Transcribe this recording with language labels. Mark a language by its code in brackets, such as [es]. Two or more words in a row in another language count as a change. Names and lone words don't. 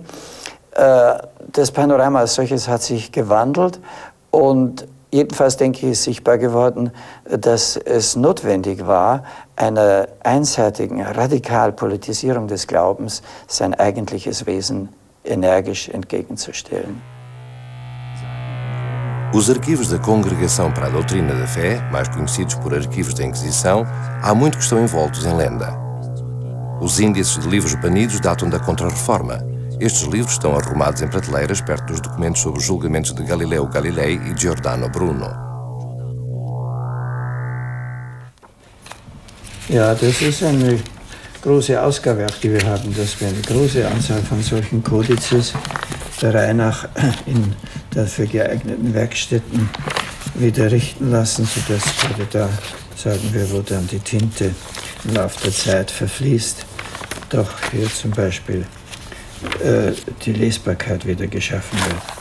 [de] Das Panorama als solches hat sich gewandelt und jedenfalls, denke ich, ist sichtbar geworden, dass es notwendig war, einer einseitigen Radikalpolitisierung des Glaubens sein eigentliches Wesen energisch entgegenzustellen. [pt] Os arquivos da Congregação para a Doutrina da Fé, mais conhecidos por arquivos da Inquisição, há muito que estão envoltos em lenda. Os índices de livros banidos datam da Contra-Reforma. Estes livros estão arrumados em prateleiras perto dos documentos sobre os julgamentos de Galileu Galilei e Giordano Bruno. [de] Ja, das ist eine große Ausgabe, auch die wir haben, dass wir eine große Anzahl von solchen Kodizes der Reihe nach in dafür geeigneten Werkstätten wieder richten lassen, sodass gerade da, sagen wir, wo dann die Tinte im Laufe der Zeit verfließt, doch hier zum Beispiel die Lesbarkeit wieder geschaffen wird.